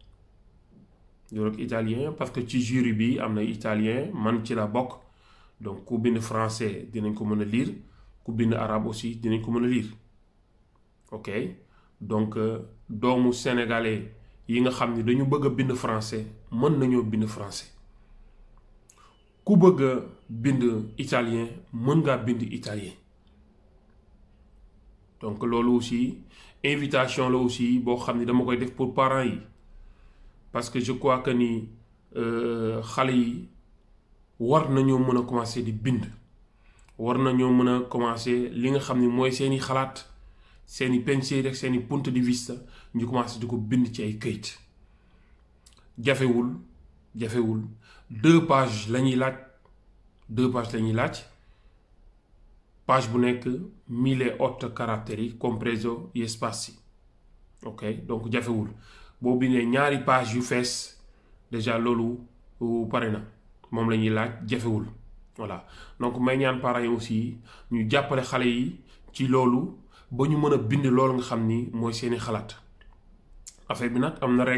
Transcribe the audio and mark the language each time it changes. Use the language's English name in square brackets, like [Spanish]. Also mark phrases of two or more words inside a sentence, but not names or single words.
[French] parce que [Wolof] ci jury bi am na italien man ci la bokk donc ku bind français dinañ ko mën a lire ku bind arabe aussi dinañ ko mën a lire ok donc doomu sénégalais yi nga xam ni dañu bëgg a bind français mën nañoo bind français ku bëgg a bind italien mën ngaa bind italien donc loolu aussi invitation la aussi boo xam ni dama koy def [French] pour parents [Wolof] yi [French] parce que je crois que [Wolof] ni xale yi war nañoo mën a commencer di bind war nañoo mën a commencer li nga xam ni mooy seeni xalaat seeni pensieri rek seeni [Italian] punto di vista [Wolof] ñu commencer di ko bind ci ay këyit jafewul 2 pages la ñuy laaj page bu nekk 1008 caratteri [Italian] compreso gli spazi [Wolof] ok donc jafewul boo bindee ñaari page yu fees déjà loolu pare na moom la ñuy laaj jafewul [French] voilà donc [Wolof] may ñaan parents yi aussi ñu jàppale xale yi ci loolu ba ñu mën a bind loolu nga xam ni mooy seeni xalaat affaire bi nag am na